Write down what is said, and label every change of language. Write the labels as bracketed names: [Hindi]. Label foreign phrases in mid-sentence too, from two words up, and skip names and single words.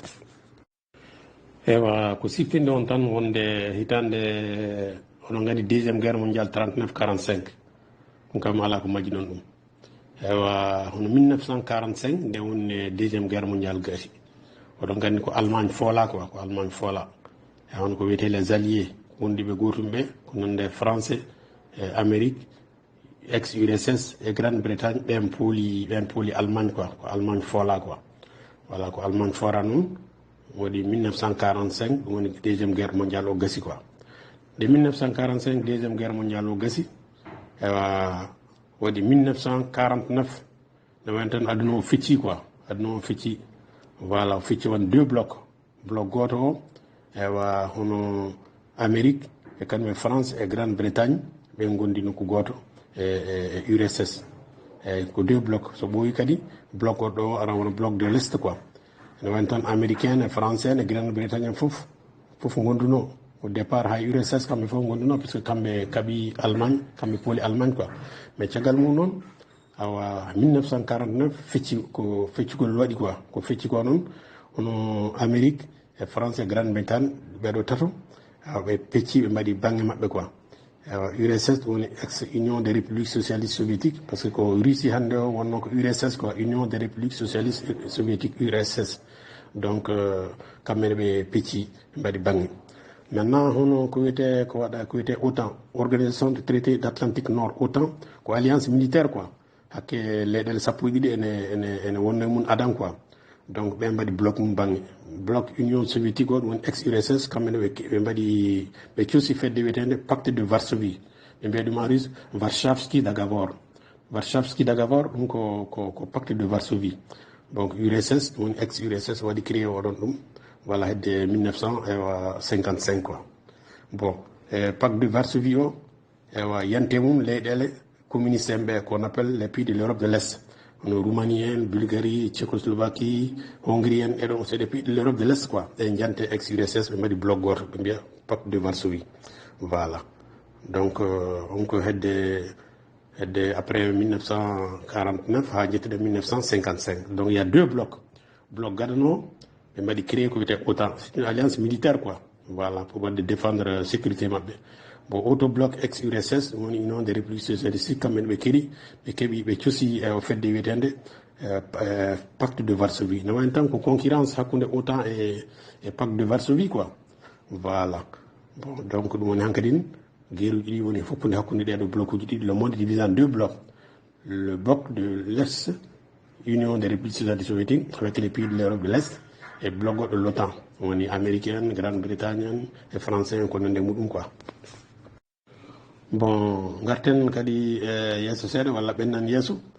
[Fula] ewa ko sippinde on tan wonde hitande oɗon gandi [French] deuxiéme guerre mondial [Fula] 39 45 ɗum kam ala ko majji ɗon ɗum ewa hono 1945 nde woni [French] deuxiéme guerre mondial [Fula] gasi oɗon gandi ko Allemagne foola quoi ko Allemagne foola e hono ko wiyete [French] les alliés [Fula] wondiɓe gotum ɓe ko nonde [French] français amérique ex URSS et Grande-Bretagne [Fula] ɓen pooli Allemagne quoi ko Allemagne foola [French] quoi voilà [Fula] ko Allemagne fora noon waɗi 1945 ɗum woni [French] deuxiéme guerre mondial [Fula] o gasi [French] quoi de 1945 deuxiéme guerre mondial [Fula] o gasi ewa waɗi 1949 ne wayno tan aduna o fecci quoi aduna o fecci voilà o fecci won [French] deux blocs bloc [Fula] goto o ewa hono amérique e kañum e france e Grande-Bretagne ɓen gondi nokku goto e URSS eyyi ko [French] deux blocs [Fula] so ɓooyi kadi bloc goɗɗo o ara wona [French] bloc de l'est quoi [Fula] ne wayno tan américain e français e Grande-Bretagne en fof gonduno [French] au départ [Fula] ha URSS kamɓe fof gonduno [French] par ce que [Fula] kamɓe kaaɓi Allemagne kamɓe pooli Allemagne [French] quoi mais [Fula] caggal mum noon awa 1949 feccugol waɗi quoi ko fecci ko noon hono amérique e france e Grande-Bretagne ɓeɗo tato ɓe pecci ɓe mbaɗi banggue mabɓe quoi URSS woni [French] ex union des républiques socialistes soviétiques parce que [Fula] ko russie hande o wonno ko URSS [French] quoi union des républiques socialistes soviétiques URSS donc [Fula] kamɓene ɓe pecci ɓe mbaɗi banggue maintenant hono ko wiyete [French] OTAN organisation de traité d'Atlantique Nord OTAN [Fula] ko [French] alliance militaire quoi [Fula] hakke leyɗele sappo e ɗiɗi ene wonno e mum adan [French] quoi donc [Fula] ɓe mbaɗi bloc mum banggue [French] bloc union soviétique [Fula] o ɗum woni [French] ex URSS [Fula] kamɓene ɓe mbaɗi ɓe coosi fedde wiyetede [French] pacte de Varsovie [Fula] ɓe mbiya ɗum [French] en russe [Fula] Warszawski d'Agavor ɗum ko [French] pacte de Varsovie donc URSS [Fula] ɗum woni [French] ex URSS [Fula] waɗi créé oɗon ɗum voilà hedde 1955 [French] quoi bon pacte de Varsovie [Fula] o ewa yante mum leyɗele communiste en ɓe [French] qu'on appelle les pays de l'Europe de l'Est [Fula] hono Roumanie en Bulgarie Tchécoslovaquie Hongrie en eɗon [French] c'est des pays de l'Europe de l'Est quoi [Fula] ɓe jante [French] ex URSS [Fula] ɓe mbaɗi bloc goto ɓe mbiya [French] pacte de Varsovie voilà donc [Fula] on ko hedde après 1949 ha jettude 1955 [French] donc il y a deux blocs bloc [Fula] gadano ɓe mbaɗi créé ko wiyete OTAN [French] c'est une alliance militaire quoi voilà pour [Fula] wadde [French] défendre sécurité [Fula] mabɓe bon auto [French] bloc ex URSS [Fula] woni [French] union des républiques socialistes [Fula] kamɓene ɓe keeɓi ɓe coosi o fedde wiyetede [French] pacte de Varsovie [Fula] ne wayno tan ko concurrence hakkude OTAN e pacte de Varsovie [French] quoi voilà bon donc [Fula] ɗum woni hankkadine guerruji ɗi woni foppude hakkude ɗeɗo bloc uji ɗiɗi [French] le monde divisé en deux blocs le bloc de l'Est [Fula] union des républiques socialistes soviétiques avec les pays de l'Europe de l'Est e bloc goɗɗo l'OTAN woni américain Grande-Bretagne en e français en ko nande muɗum [French] quoi bon [Fula] garten kadi yeeso seeɗa walla ɓennan yeeso